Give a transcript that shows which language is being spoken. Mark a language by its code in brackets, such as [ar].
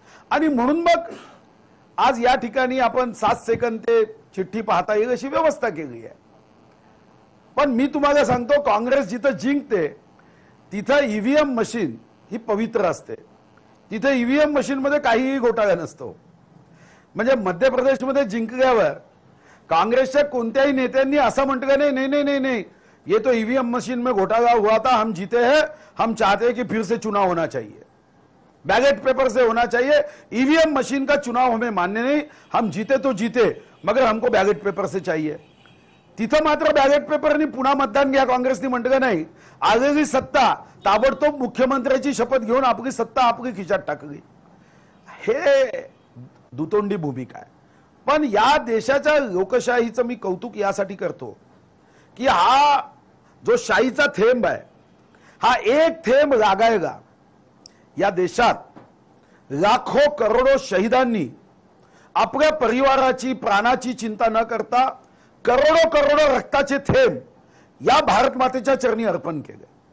[mr] आणि म्हणून मग आज या ठिकाणी आपण 7 सेकंद ते चिठ्ठी पाहता येईल अशी व्यवस्था केली आहे. पण मी तुम्हाला सांगतो, काँग्रेस जिथं जिंकते तिथं ईव्हीएम मशीन ही पवित्र असते. तिथे ईव्हीएम मशीन मध्ये काहीही घोटाळा नसतो. म्हणजे मध्य प्रदेशमध्ये जिंकल्यावर काँग्रेसच्या कोणत्याही नेत्यांनी असं म्हटलं नाही नाही [hi] नहीं नहीं नहीं ये तो ईवीएम मशीन में घोटाला हुआ था, हम जीते हैं, हम चाहते हैं कि फिर से चुनाव होना चाहिए, बैलेट पेपर से होना चाहिए, ईवीएम मशीन का चुनाव हमें मान्य नहीं, हम जीते तो जीते मगर हमको बैलेट पेपर से चाहिए. [mr] तिथं मात्र बैलेट पेपरनी पुन्हा मतदान घ्या काँग्रेसने म्हटलं नाही. आलेली सत्ता ताबडतोब मुख्यमंत्र्याची शपथ घेऊन आपली सत्ता आपली खिशात टाकली. हे दुतोंडी भूमिका आहे. पण या देशाच्या लोकशाहीचं मी कौतुक यासाठी करतो की हा जो शाहीचा थेंब आहे, हा एक थेंब लागायला या देशात लाखो करोडो शहीदांनी आपल्या परिवाराची प्राणाची चिंता न करता करोडो करोडो रक्ताचे थेंब या भारत मातेच्या चरणी अर्पण केले.